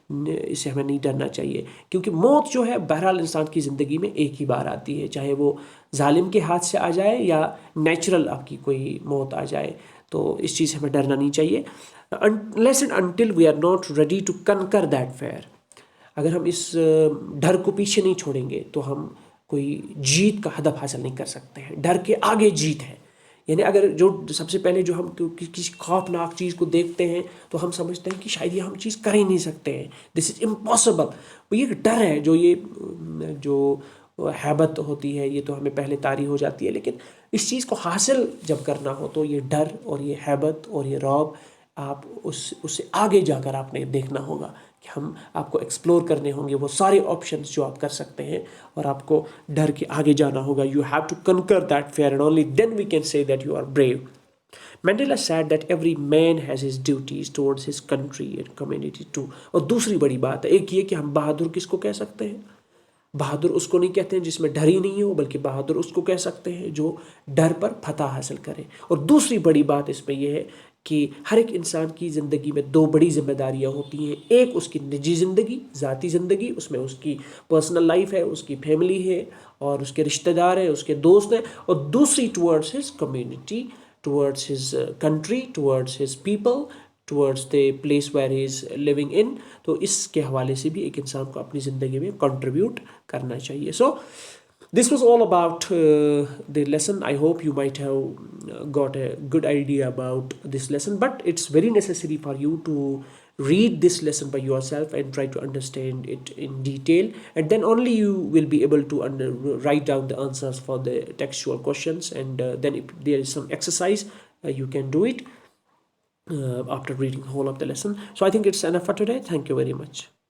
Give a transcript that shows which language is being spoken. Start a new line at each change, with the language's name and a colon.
Urdu: اس سے ہمیں نہیں ڈرنا چاہیے, کیونکہ موت جو ہے بہرحال انسان کی زندگی میں ایک ہی بار آتی ہے, چاہے وہ ظالم کے ہاتھ سے آ جائے یا نیچرل آپ کی کوئی موت آ جائے. تو اس چیز سے ہمیں ڈرنا نہیں چاہیے.
English: unless and until we are not ready to conquer that fear.
Urdu: اگر ہم اس ڈر کو پیچھے نہیں چھوڑیں گے تو ہم کوئی جیت کا ہدف حاصل نہیں کر سکتے ہیں. ڈر کے آگے جیت ہے. یعنی اگر جو سب سے پہلے جو ہم کسی خوفناک چیز کو دیکھتے ہیں تو ہم سمجھتے ہیں کہ شاید یہ ہم چیز کر ہی نہیں سکتے ہیں,
English: This is impossible.
Urdu: وہ یہ ڈر ہے, جو ہیبت ہوتی ہے یہ تو ہمیں پہلے طاری ہو جاتی ہے, لیکن اس چیز کو حاصل جب کرنا ہو تو یہ ڈر اور یہ ہیبت اور یہ رعب آپ اس سے آگے جا کر آپ نے دیکھنا ہوگا کہ آپ کو ایکسپلور کرنے ہوں گے وہ سارے آپشنز جو آپ کر سکتے ہیں, اور آپ کو ڈر کے آگے جانا ہوگا.
English: You have to conquer that fear and only then we can say that you are brave. Mandela said that every man has his duties towards his country and community too.
Urdu: اور دوسری بڑی بات ہے ایک یہ کہ ہم بہادر کس کو کہہ سکتے ہیں؟ بہادر اس کو نہیں کہتے ہیں جس میں ڈر ہی نہیں ہو, بلکہ بہادر اس کو کہہ سکتے ہیں جو ڈر پر فتح حاصل کرے. اور دوسری بڑی بات اس میں یہ ہے کہ ہر ایک انسان کی زندگی میں دو بڑی ذمہ داریاں ہوتی ہیں. ایک اس کی نجی زندگی, ذاتی زندگی, اس میں اس کی پرسنل لائف ہے, اس کی فیملی ہے اور اس کے رشتہ دار ہیں, اس کے دوست ہیں. اور دوسری
English: Towards his community, towards his country, towards his people, towards the place where he is living in.
Urdu: تو اس کے حوالے سے بھی ایک انسان کو اپنی زندگی میں کنٹریبیوٹ کرنا چاہیے.
English: So this was all about the lesson. I hope you might have got a good idea about this lesson, but it's very necessary for you to read this lesson by yourself and try to understand it in detail, and then only you will be able to write down the answers for the textual questions, and then if there is some exercise you can do it after reading the whole of the lesson. So I think it's enough for today. Thank you very much.